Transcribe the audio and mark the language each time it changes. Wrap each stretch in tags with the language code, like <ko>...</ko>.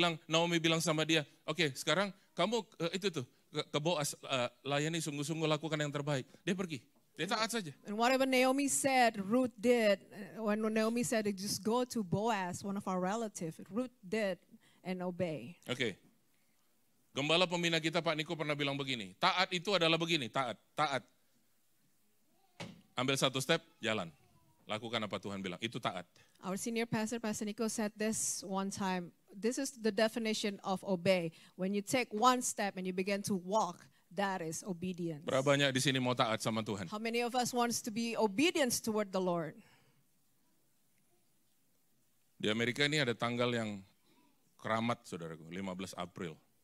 <id>Naomi bilang sama dia, oke, sekarang kamu ke Boaz, layani sungguh-sungguh, lakukan yang terbaik. Dia pergi, dia taat saja.</id> <en>And whatever Naomi said, Ruth did. When Naomi said, just go to Boaz, one of our relatives, Ruth did and obey.</en> <id>Oke. Gembala pembina kita Pak Niko pernah bilang begini, taat itu adalah begini, taat. ambil satu step, jalan. Lakukan apa Tuhan bilang, itu taat.</id> <en>Our senior pastor, Pastor Nico, said this one time. This is the definition of obey. When you take one step and you begin to walk, that is obedience.</en> <id>Berapa banyak di sini mau taat sama Tuhan?</id> <en>How many of us wants to be obedient toward the Lord?</en> <id>Di Amerika ini ada tanggal yang keramat, saudaraku, 15 April.</id>